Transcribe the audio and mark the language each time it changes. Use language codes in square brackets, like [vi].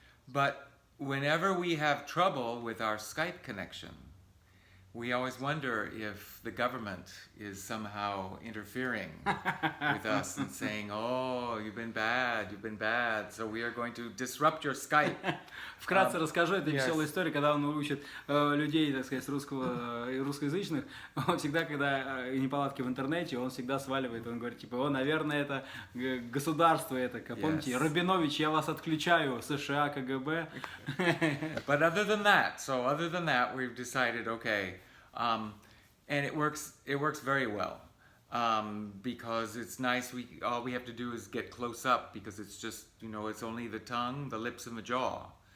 [en] But whenever we have trouble with our Skype connection, we always wonder if the government is somehow interfering with us and saying, oh, you've been bad, so we are going to disrupt your Skype. [ru] Вкратце расскажу, это [en] Yes. [ru] веселая история, когда он учит людей, так сказать, русскоязычных, он всегда, когда неполадки в интернете, он всегда сваливает, он говорит, типа, наверное, это государство, это, помните, [en] Yes. [ru] Рабинович, я вас отключаю, США, КГБ. [en] But other than that, we've decided, okay, and it works very well. Because it's nice, all we have to do is get close up because it's just, it's only the tongue, the lips, and the jaw.